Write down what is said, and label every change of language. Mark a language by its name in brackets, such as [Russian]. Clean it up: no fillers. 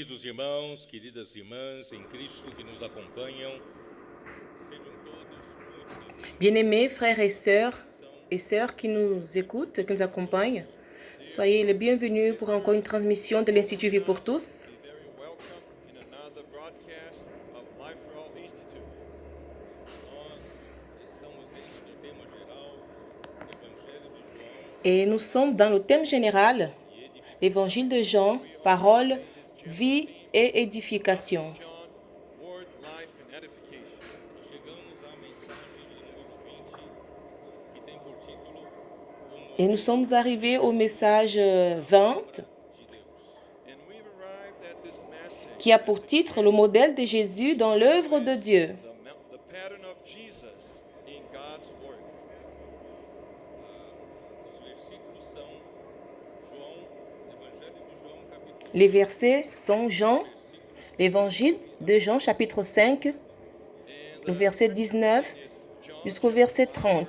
[Portuguese] irmãos, queridas irmãs em Cristo que nos acompanham, sejam todos muito bem-vindos. [French] Bien-aimés frères et sœurs qui nous écoutent, qui nous accompagnent, soyez les bienvenus pour encore une transmission de l'Institut Vie pour tous. [English] Be very welcome in another broadcast of Life for All Institute. [Portuguese] Nós estamos dentro do tema geral, Evangelho de João, [French] Et nous sommes dans le thème général, l'Évangile de Jean, parole, vie et édification. [English] John, Word, Life and Edification. [Portuguese] Chegamos à mensagem de número 20, que tem por título [French] Et nous sommes arrivés au message 20, [Portuguese] de Deus. [English] And we've arrived at this message, [French] qui a pour titre le modèle de Jésus dans l'œuvre de Dieu. [English] the pattern of Jesus in God's Word. [Portuguese] Os versículos são João, Evangelho de João, capítulo [French] Les versets sont Jean, l'Évangile de Jean, chapitre 5, le verset 19 jusqu'au verset 30.